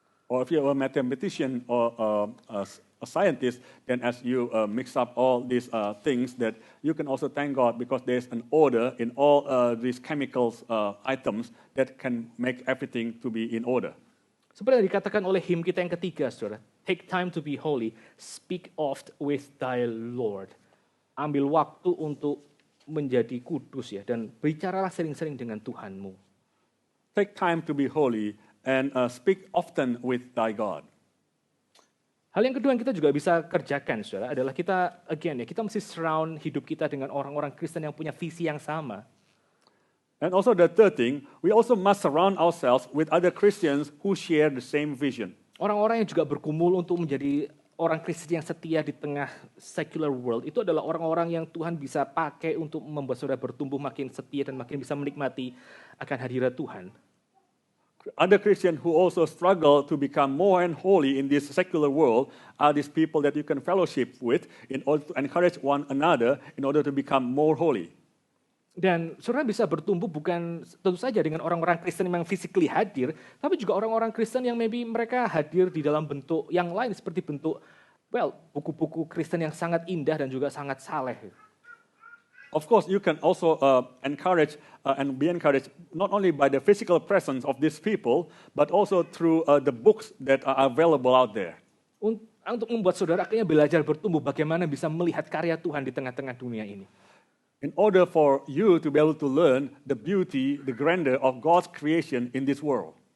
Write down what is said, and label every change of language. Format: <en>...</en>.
<en>Or if you're a mathematician or a scientist, then as you mix up all these things, that you can also thank God because there's an order in all these chemicals items that can make everything to be in order.</en> <id>Seperti yang dikatakan oleh hymn kita yang ketiga, saudara.</id> <en>Take time to be holy, speak oft with thy Lord.</en> <id>Ambil waktu untuk menjadi kudus ya, dan bicaralah sering-sering dengan Tuhanmu.</id> <en>Take time to be holy and speak often with thy God.</en> <id>Hal yang kedua yang kita juga bisa kerjakan, saudara, adalah kita mesti surround hidup kita dengan orang-orang Kristen yang punya visi yang sama.</id> <en>And also the third thing, we also must surround ourselves with other Christians who share the same vision.</en> <id>Orang-orang yang juga bergumul untuk menjadi orang Kristen yang setia di tengah</id> <en>secular world,</en> <id>itu adalah orang-orang yang Tuhan bisa pakai untuk membuat saudara bertumbuh makin setia dan makin bisa menikmati akan hadirat Tuhan.</id> <en>Other Christians who also struggle to become more and holy in this secular world are these people that you can fellowship with in order to encourage one another in order to become more holy.</en> <id>Dan saudara bisa bertumbuh bukan tentu saja dengan orang-orang Kristen yang physically hadir, tapi juga orang-orang Kristen yang maybe mereka hadir di dalam bentuk yang lain seperti bentuk buku-buku Kristen yang sangat indah dan juga sangat saleh.</id> <en>Of course, you can also encourage and be encouraged not only by the physical presence of these people, but also through the books that are available out there.</en> <id>Untuk membuat saudara akhirnya belajar bertumbuh bagaimana bisa melihat karya Tuhan di tengah-tengah dunia ini.</id> <en>In order for you to be able to learn the beauty, the grandeur of God's creation in this world.</en>